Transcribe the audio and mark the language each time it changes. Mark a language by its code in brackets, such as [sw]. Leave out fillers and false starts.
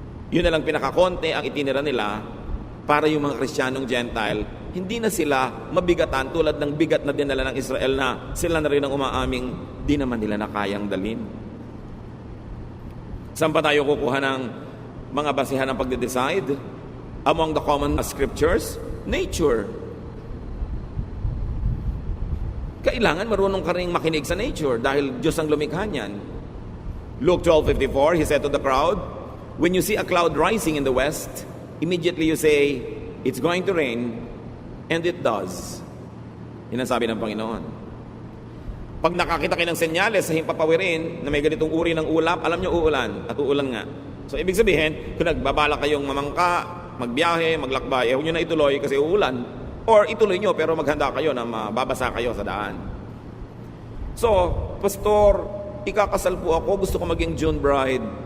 [tl] Yun na lang pinakakonte ang itinira nila para yung mga Kristiyanong Gentile, hindi na sila mabigatan tulad ng bigat na dinala ng Israel na sila na rin ang umaaming di naman nila na kayang dalhin. Saan pa tayo kukuha ng mga basihan ng pagde-decide? [en] Among the common scriptures, nature. [tl] Kailangan marunong ka rin makinig sa nature dahil Diyos ang lumikha niyan. [en] Luke 12:54, He said to the crowd, when you see a cloud rising in the west, immediately you say, it's going to rain, and it does. [tl] Yan ang sabi ng Panginoon. Pag nakakita kayo ng senyales sa himpapawirin na may ganitong uri ng ulap, alam nyo uulan at uulan nga. So ibig sabihin, kung nagbabala kayong mamangka, magbiyahe, maglakbay, huwag nyo na ituloy kasi uulan. Or ituloy nyo pero maghanda kayo na mababasa kayo sa daan. So, Pastor, ikakasal po ako, gusto ko maging June bride.